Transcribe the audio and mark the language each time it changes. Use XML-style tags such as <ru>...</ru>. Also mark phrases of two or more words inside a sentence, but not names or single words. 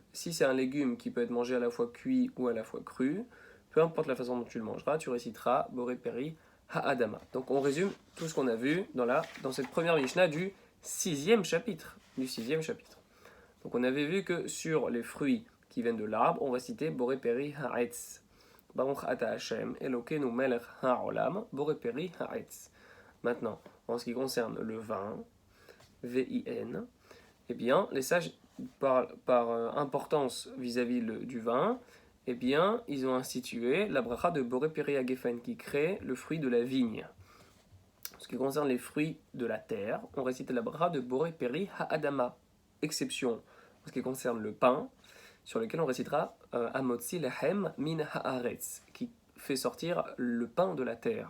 <fr>Si c'est un légume qui peut être mangé à la fois cuit ou à la fois cru, peu importe la façon dont tu le mangeras, tu réciteras</fr> <he>בורא פרי האדמה.</he> <fr>Donc on résume tout ce qu'on a vu dans cette première Mishnah du 6e chapitre du 6e chapitre. Donc on avait vu que sur les fruits qui viennent de l'arbre, on va citer</fr> <he>בורא פרי העץ. ברוך אתה השם, אלוקינו מלך העולם, בורא פרי העץ.</he> <fr>Maintenant, en ce qui concerne le vin, V-I-N, eh bien, les sages, par importance vis-à-vis du vin, eh bien, ils ont institué la bracha de</fr> <he>בורא פרי הגפן,</he> <fr>qui crée le fruit de la vigne. En ce qui concerne les fruits de la terre, on récite la bracha de</fr> <he>בורא פרי האדמה,</he> <fr>exception en ce qui concerne le pain, sur lequel on récitera</fr> <he>המוציא לחם מן הארץ,</he> <fr>qui fait sortir le pain de la terre.</fr>